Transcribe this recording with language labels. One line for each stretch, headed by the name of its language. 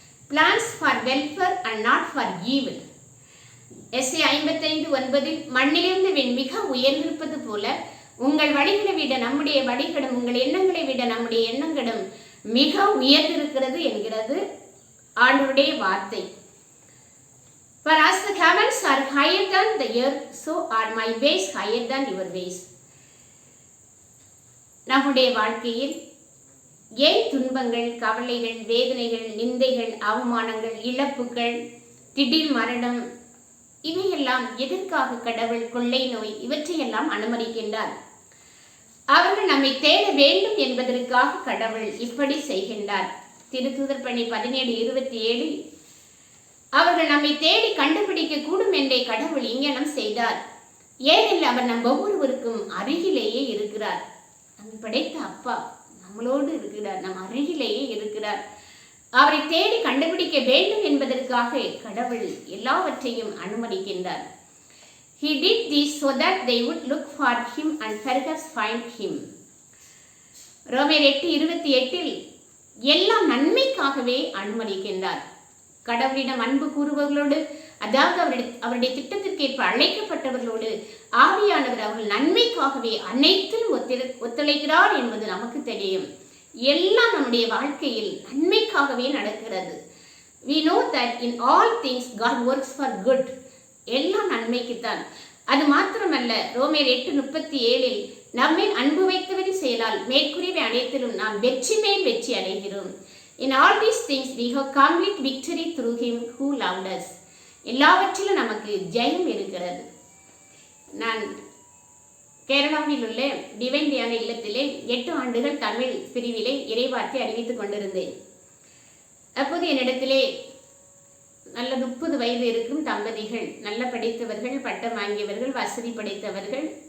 English: Plans for welfare and not for evil.
Tamil: எஸ்ஐயா 55:9 மண்ணிலிருந்து மிக உயர்ந்திருப்பது போல உங்கள் வழிகளை விட நம்முடைய வழிகளும் உங்கள் எண்ணங்களை விட நம்முடைய எண்ணங்களும் மிக உயர்ந்திருக்கிறது என்கிறது ஆண்டவருடைய வார்த்தை.
English: For as the heavens are higher than the earth, so are my ways higher than your ways.
Tamil: நம்முடைய வாழ்க்கையில் ஏன் துன்பங்கள், கவலைகள், வேதனைகள், நிந்தைகள், அவமானங்கள், இழப்புகள், திடீர் மரணம், இவையெல்லாம் எதற்காக கடவுள் கொள்ளை நோய் இவற்றையெல்லாம் அனுமதிக்கின்றார்? அவர்கள் நம்மை தேட வேண்டும் என்பதற்காக கடவுள் இப்படி செய்கின்றார். திருத்தூதர் பணி 17:27 அவர்கள் நம்மை தேடி கண்டுபிடிக்க கூடும் என்றே கடவுள் இங்கனம் செய்தார். ஏனெனில் அவர் நம் ஒவ்வொருவருக்கும் அருகிலேயே இருக்கிறார். நம்மை படைத்த அப்பா நம்மளோடு இருக்கிறார், நம் அருகிலேயே இருக்கிறார். அவரை தேடி கண்டுபிடிக்க வேண்டும் என்பதற்காக கடவுள் எல்லாவற்றையும் அனுமதிக்கின்றார்.
English: He did this so that they would look for him and perhaps find him.
Tamil: ரோமர் 8:28 எல்லாம் நன்மைக்காகவே அனுமதிக்கின்றார். கடவுளிடம் அன்பு கூறுபவர்களோடு, அதாவது அவருடைய திட்டத்திற்கேற்ப அழைக்கப்பட்டவர்களோடு ஆவியானவர் அவர்கள் நன்மைக்காகவே அனைத்திலும் ஒத்துழைக்கிறார் என்பது நமக்கு தெரியும். எல்லாம் நம்முடைய வாழ்க்கையில் நன்மைக்காகவே நடக்கிறது.
English: We know that in all things God works for good.
Tamil: எல்லாம் நன்மைக்குத்தான். அது மாத்திரமல்ல, ரோமர் 8:37 நம்மேல் அன்பு வைத்தவரின் செயலால் மேற்கூறியவை அனைத்திலும் நாம் வெற்றி மேல் வெற்றி அடைகிறோம்.
English: In all these things we have complete victory through him who loved us.
Tamil: எல்லாவற்றிலும் நமக்கு ஜெயம் இருக்கிறது. நான் கேரளாவில் உள்ள டிவைன் தியான இல்லத்திலே 8 ஆண்டுகள் தமிழ் பிரிவிலே இறைவார்த்தை அறிவித்துக் கொண்டிருந்தேன். அப்போது என்னிடத்திலே நல்ல 30 வயது இருக்கும் தம்பதிகள், நல்ல படித்தவர்கள், பட்டம் வாங்கியவர்கள், வசதி படைத்தவர்கள்.